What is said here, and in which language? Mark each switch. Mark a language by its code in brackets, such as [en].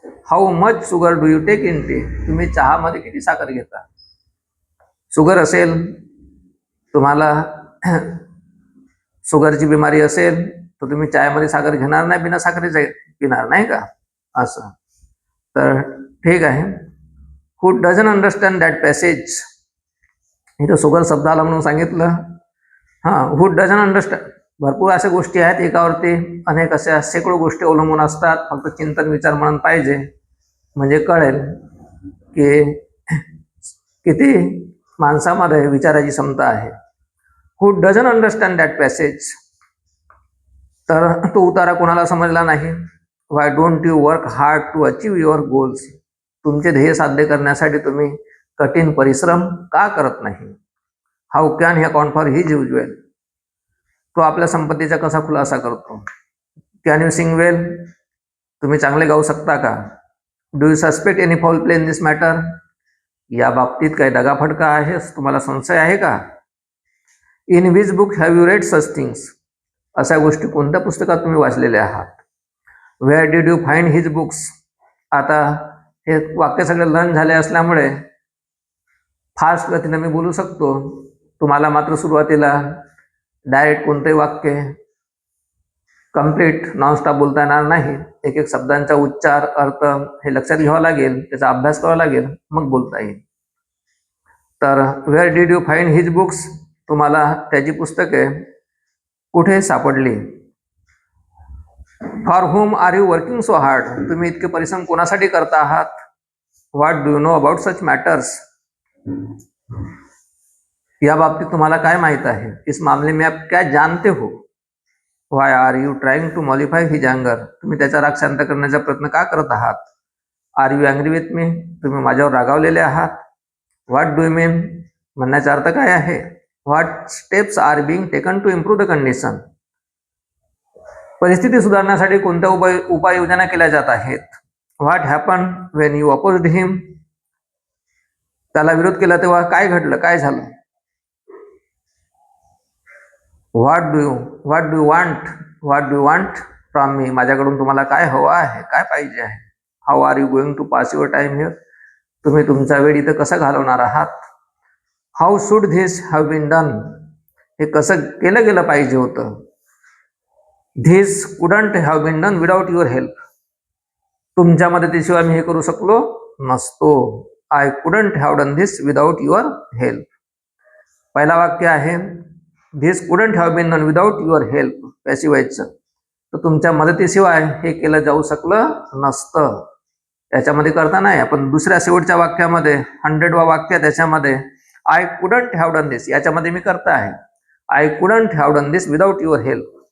[en] How much sugar do you take in tea? [mr] तुम्ही चहामध्ये किती साखर घेता. शुगर असेल, तुम्हाला शुगरची बिमारी असेल, तर तुम्ही चायमध्ये साखर घेणार नाही, बिना साखरेचं पिणार नाही का, असं. तर ठीक आहे. [en] Who doesn't understand that passage? [mr] इथं शुगर शब्द आला म्हणून सांगितलं. हां, [en] Who doesn't understand? [mr] भरपूर अशा गोष्टी आहेत, एकावरती अनेक अशा शेकडो गोष्टी अवलंबून असतात. फक्त चिंतन विचार म्हणून पाहिजे, म्हणजे कळेल की किती माणसामध्ये विचाराची क्षमता आहे. [en] Who doesn't understand that passage? [mr] तर तो उतारा कोणाला समजला नाही. [en] Why don't you work hard to achieve your goals? [mr] तुमचे ध्येय साध्य करण्यासाठी तुम्ही कठीण परिश्रम का करत नाही. [en] How can he account for his usual? [mr] तो आपल्या संपत्तीचा कसा खुलासा करतो. [en] Can you sing well? [mr] तुम्ही चांगले गाऊ शकता का. [en] Do you suspect any foul play in this matter? [mr] या बाबतीत काही दगाफटका आहे, तुम्हाला संशय आहे का. [en] In which book have you read such things? [mr] अशा गोष्टी कोणत्या पुस्तकात तुम्ही वाचलेल्या आहात. [en] Where did you find his books? [mr] आता हे वाक्य सगळे लर्न झाले असल्यामुळे फास्ट गतीने मी बोलू शकतो. तुम्हाला मात्र सुरुवातीला डायरेक्ट कोणतेही वाक्य कम्प्लीट नॉनस्टॉप बोलता येणार नाही. एक एक शब्दांचा उच्चार, अर्थ हे लक्षात घ्यावा लागेल, त्याचा अभ्यास करावा लागेल, मग बोलता येईल. [en] तर where did you find his books? [mr] तुम्हाला त्याची पुस्तके कुठे सापडली. [en] For whom are you working so hard? [mr] तुम्ही इतके परिश्रम कोणासाठी करता आहात. [en] What do you know about such matters? [mr] या बाबतीत तुम्हाला काय माहित आहे. [hi] इस मामले में आप क्या जानते हो. [en] Why are you trying to मॉलिफाय his अँगर? [mr] तुम्ही त्याचा राग शांत करण्याचा प्रयत्न का करत आहात. [en] Are you angry with me? [mr] तुम्ही माझ्यावर रागावलेले आहात. [en] What do you mean? [mr] म्हणण्याचा अर्थ काय आहे. [en] What steps are being taken to improve the condition? [mr] परिस्थिती सुधारण्यासाठी कोणत्या उपाययोजना केल्या जात आहेत. [en] What happen when you opposed him? [mr] त्याला विरोध केला तेव्हा काय घडलं, काय झालं. [en] What do you want from me? [mr] माझ्याकडून तुम्हाला काय हवं आहे, काय पाहिजे आहे. [en] How are you going to pass your time here? [mr] तुम्ही तुमचा वेळ इथं कसा घालवणार आहात. [en] How should this have been done? [mr] हे कसं केलं गेलं पाहिजे होतं. [en] This couldn't have been done without your help? [mr] तुमच्या मदतीशिवाय मी हे करू शकलो नसतो. [en] I couldn't have done this without your help. [mr] पहिला वाक्य आहे [en] This couldn't have been done without your help, पॅसिव्हाइजचं. [mr] तर तुमच्या मदतीशिवाय हे केलं जाऊ शकलं नसतं. याच्यामध्ये करता नाही. आपण दुसऱ्या शेवटच्या वाक्यामध्ये 100वा वाक्य त्याच्यामध्ये [en] I couldn't have done this, [mr] याच्यामध्ये मी करता आहे [en] I couldn't have done this without your help.